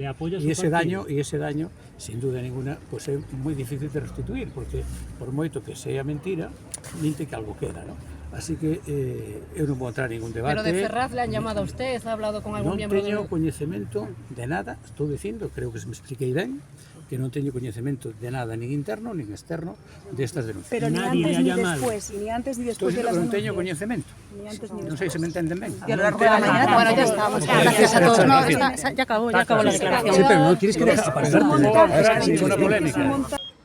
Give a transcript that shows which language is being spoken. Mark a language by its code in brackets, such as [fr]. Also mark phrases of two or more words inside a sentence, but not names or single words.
[gl] E ese daño, [es] sin duda ninguna, [gl] pois é moi difícil de restituir, porque por moito que sea mentira, minte que algo queda, non? Así que eu non vou entrar en ningún debate. [es] Pero de Ferraz le han llamado a usted, ¿ha hablado con algún miembro? [gl] Non teño coñecemento de nada, estou dicindo, creo que se me expliquei ben, que non teño coñecemento de nada, nin interno, nin externo, destas denuncias. [es] Pero ni antes ni después, ni antes ni después de las [gl] non teño [es] denuncias. [gl] coñecemento. [es] Ni antes ni [gl] Non [es] después. [gl] sei se me entenden ben. [es] Y a lo largo de la mañana, bueno, ya estamos. Gracias a todos. No, ya acabó la declaración. Sí, pero no tienes que desaparecer. Es un montaje, ninguna polémica.